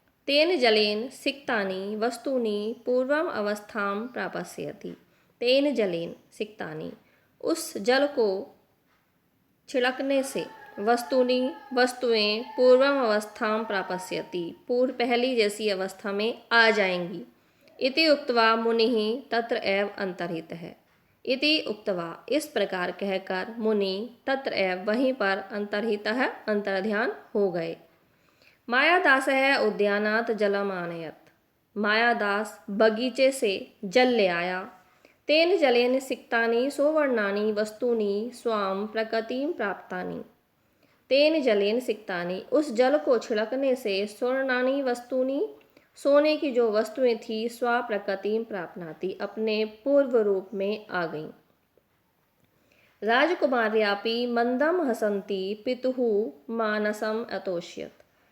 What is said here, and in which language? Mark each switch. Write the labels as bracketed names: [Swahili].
[Sanskrit] तेन जलेन सिक्तानि वस्तूनि पूर्वम अवस्थाम प्रापस्यति, तेन जलेन सिक्तानि, [Hindi] उस जल को छिड़कने से, वस्तूनि वस्तुएं [Sanskrit] पूर्वम अवस्थां प्रापस्यति, [Hindi] पूर्व पहली जैसी अवस्था में आ जाएंगी। [Sanskrit] इति उक्त्वा मुनिः तत्र एव अंतर्हितः। इति उक्त्वा [Hindi] इस प्रकार कहकर मुनि [Sanskrit] तत्र एव [Hindi] वहीं पर अंतर्हितः अंतर्ध्यान हो गए। [Sanskrit] मायादासः उद्यानात् जलम आनयत्, [Hindi] मायादास बगीचे से जल ले आया। [Sanskrit] तेन जलेन सिक्तानि सुवर्णानि वस्तूनि स्वाम प्रकृतिं प्राप्तानि। तेन जलेन सिक्तानि, [Hindi] उस जल को छिड़कने से स्वर्णानि वस्तुनि, सोने की जो वस्तुएं थी, [Sanskrit] स्वा प्रकृतिं प्राप्नाति, [Hindi] अपने पूर्व रूप में आ गईं। [Sanskrit] राजकुमार्यापि मंदम हसंती पितुः मानसम अतोष्यत।